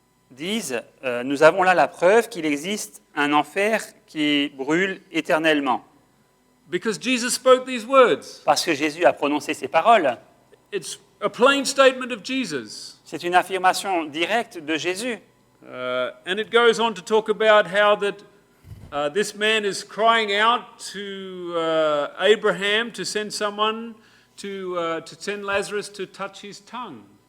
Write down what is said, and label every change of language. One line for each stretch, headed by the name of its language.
French: disent nous avons là la preuve qu'il existe un enfer qui brûle éternellement.
English: Because Jesus spoke these words.
French: Parce que Jésus a prononcé ces paroles.
English: It's a plain statement of Jesus.
French: C'est une affirmation directe de Jésus.
English: And it goes on to talk about how that this man is crying out to Abraham to send someone to send Lazarus to touch his tongue.